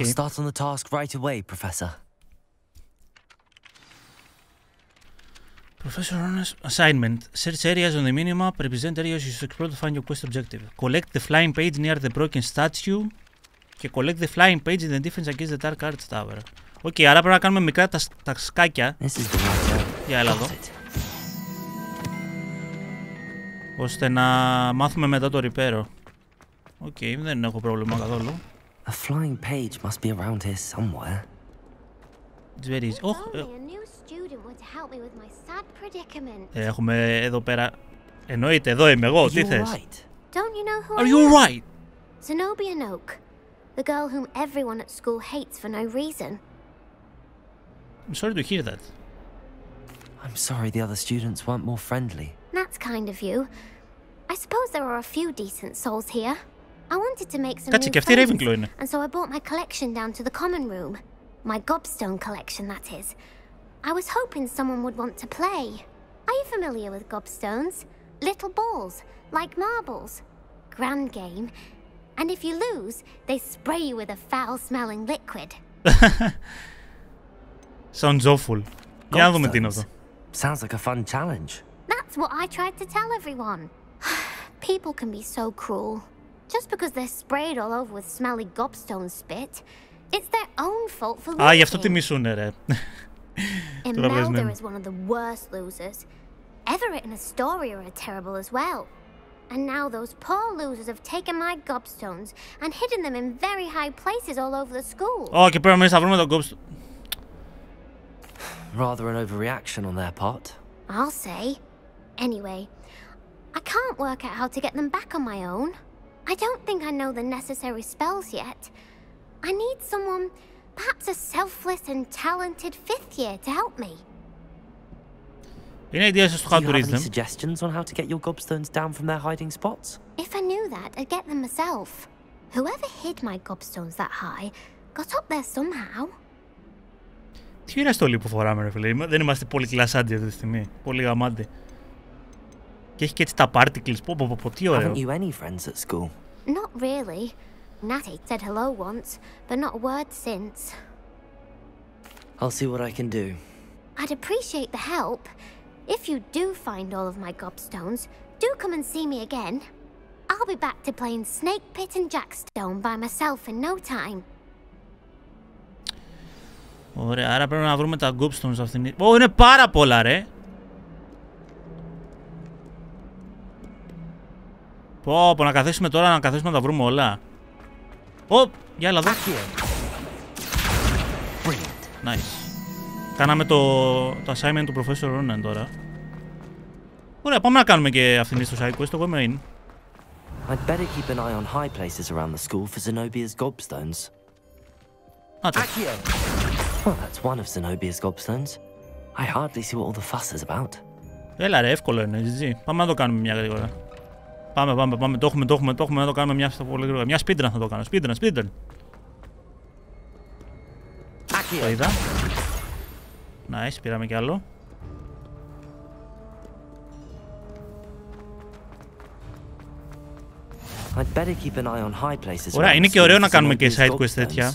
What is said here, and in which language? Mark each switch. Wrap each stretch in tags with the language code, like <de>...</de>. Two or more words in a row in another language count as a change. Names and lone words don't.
<en>I'll start on the task right away, Professor. Professor Ronan's assignment. Search areas on the minimap, represent areas you should explore to find your quest objective. Collect the flying page near the broken statue. Και collect the flying page in the defense against the Dark Arts Tower.</en> <el>Οκ, άρα πρέπει να κάνουμε μικρά τα σκάκια. Για έλα εδώ. Ώστε να μάθουμε μετά το Reparo. Οκ, δεν έχω πρόβλημα καθόλου.</el> <en>A flying page must be around here somewhere. It's very easy.</en> <el>Έχουμε εδώ πέρα... Εννοείται, εδώ είμαι εγώ, τι θες?</el> <en>Are you right? Zenobia Noak, the girl whom everyone at school hates for no reason. I'm sorry to hear that. I'm sorry the other students weren't more friendly. That's kind of you. I suppose there are a few decent souls here. I wanted to make some new friends, and so I brought my collection down to the common room. My gobstone collection, that is. I was hoping someone would want to play. Are you familiar with gobstones? Little balls, like marbles. Grand game. And if you lose, they spray you with a foul-smelling liquid. Sounds awful.</en> <el>Για να δούμε τι είναι αυτό.</el> <en>Sounds like a fun challenge. That's what I tried to tell everyone. people can be so cruel. Just because they're sprayed all over with smelly gobstone spit, it's their own fault for losing.</en> <el>Α, γι' αυτό τη μισούνε, ρε.</el> <en>Imelda is one of the worst losers. Everett and Astoria are terrible as well. And now those poor losers have taken my gobstones and hidden them in very high places all over the school.</en> <el>Ω, και πρέπει να βρούμε το gobstone.</el> <en>Rather an overreaction on their part. I'll say. Anyway, I can't work out how to get them back on my own. I don't think I know the necessary spells yet. I need someone, perhaps a selfless and talented 5th year to help me. Είναι ideas στο how to read them. Suggestions on how to get your gobstones down from their hiding spots? If I knew that, I'd get them myself. Whoever hid my gobstones that high got up there somehow.</en> <el>Τι είναι στολή που φοράμε, ρε φίλε? Δεν είμαστε πολύ κλασάντοι αυτή τη στιγμή. Πολύ γαμάντι. Και έχει και έτσι τα particles. Πω, τι ωραίο.</el> <en>Haven't you any friends at school? Not really. Natty said hello once, but not a word since. I'll see what I can do. I'd appreciate the help. If you do find all of my gobstones, do come and see me again. I'll be back to playing Snake Pit and Jackstone by myself in no time.</en> <el>Ωραία, άρα πρέπει να βρούμε τα gobstones αυτήν. Ω, είναι πάρα πολλά, ρε. Πω, να καθίσουμε τώρα, να καθίσουμε να τα βρούμε όλα. Ω, για έλα εδώ. Nice. Κάναμε το assignment του Professor Ronan τώρα. Ωραία, πάμε να κάνουμε και αυτήν στο</el> <en>side quest,</en> <el>εγώ είμαι in.</el> <en>I'd better keep an eye on high places around the school for Zenobia's gobstones. Well, that's one of Zenobia's gobstones. I hardly see what all the fuss is about.</en> <el>Έλα ρε, εύκολο είναι, GG. Πάμε να το κάνουμε μια γρήγορα. Πάμε, το έχουμε, να το κάνουμε μια πολύ γρήγορα. Μια speedrun θα το κάνω, speedrun. Το είδα. Nice, πήραμε κι άλλο. Ωραία, είναι και ωραίο να κάνουμε και</el> <en>side quest</en> <el>τέτοια.</el>